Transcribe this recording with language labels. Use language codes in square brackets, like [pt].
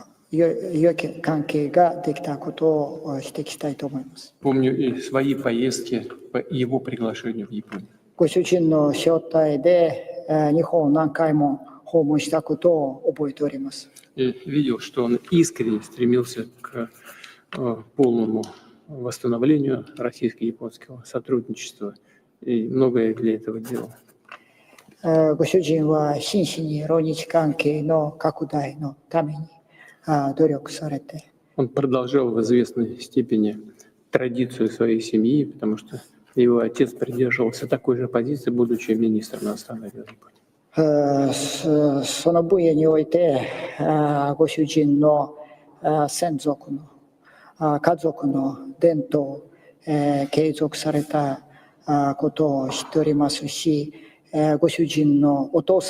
[ja] 良き関係ができたことを指摘したいと思います。 [ru] Помню и свои поездки по его приглашению в Японию. [ja] ご主人の招待で日本を何回も訪問したことを覚えております。 [ru] И видел, что он искренне стремился к полному восстановлению российско-японского сотрудничества и многое для этого делал. [ja] ご主人は真摯にロ日関係の拡大のために努力されて。 [ru] Он продолжал в известной степени традицию своей семьи, потому что его отец придерживался такой же позиции, будучи министром иностранных дел Японии. [ja] その分野においてご主人の先族の家族の伝統を継続されたことを知っておりますし、ご主人のお父さん